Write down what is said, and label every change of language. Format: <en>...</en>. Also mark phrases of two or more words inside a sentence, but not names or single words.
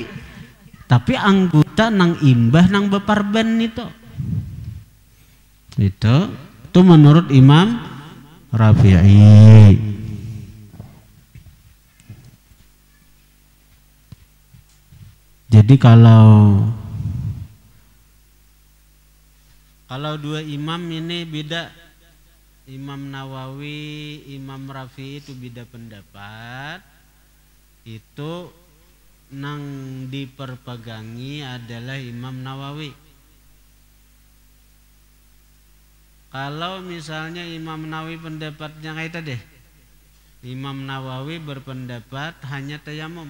<bjn>Tapi anggota nang imbah nang beparban itu menurut Imam Rafi'i.</bjn> <id>Jadi kalau dua imam ini beda,</id> <bjn>Imam Nawawi, Imam Rafi'i itu beda pendapat, itu nang diperpegangi adalah Imam Nawawi.</bjn> <id>Kalau misalnya Imam Nawawi pendapatnya kayak tadi, Imam Nawawi berpendapat hanya tayamum.</id>